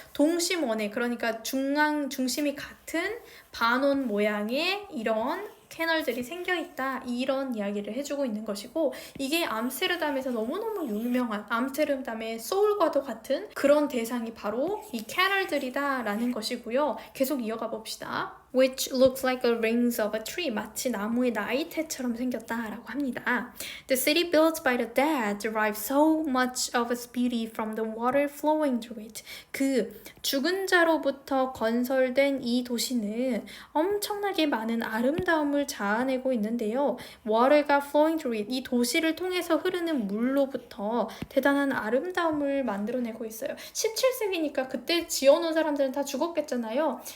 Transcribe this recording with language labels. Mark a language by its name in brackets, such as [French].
[Korean] 동심원에 그러니까 중심이 같은 반원 모양의 이런 캐널들이 생겨있다 이런 이야기를 해주고 있는 것이고 이게 암스테르담에서 너무너무 유명한 암스테르담의 소울과도 같은 그런 대상이 바로 이 캐널들이다 라는 것이고요. 계속 이어가 봅시다. [English] Which looks like the rings of a tree. [Korean] 마치 나무의 나이테처럼 생겼다라고 합니다. [English] The city built by the dead derives so much of its beauty from the water flowing through it. [Korean] 그 죽은 자로부터 건설된 이 도시는 엄청나게 많은 아름다움을 자아내고 있는데요. water가 [English] flowing through it. [Korean] 이 도시를 통해서 흐르는 물로부터 대단한 아름다움을 만들어내고 있어요. 17세기니까 그때 지어놓은 사람들은 다 죽었겠잖아요.